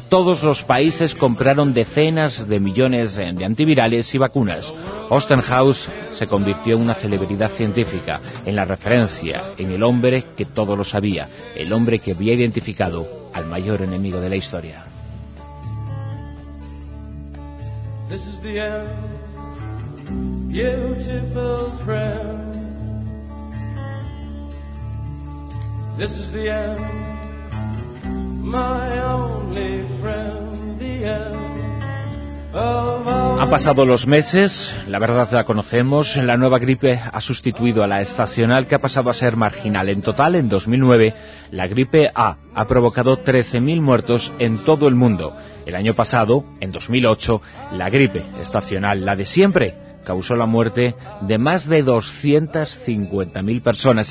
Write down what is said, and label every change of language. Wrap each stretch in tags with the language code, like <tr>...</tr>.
<es>Todos los países compraron decenas de millones de antivirales y vacunas. Osternhaus se convirtió en una celebridad científica, en la referencia, en el hombre que todo lo sabía, el hombre que había identificado al mayor enemigo de la historia.</es> <en>This is the end, beautiful friend. This is the end, my only friend, the end.</en> <es>Han pasado los meses, la verdad la conocemos, la nueva gripe ha sustituido a la estacional, que ha pasado a ser marginal. En total, en 2009, la gripe A ha provocado 13.000 muertos en todo el mundo. El año pasado, en 2008, la gripe estacional, la de siempre, causó la muerte de más de 250.000 personas.</es>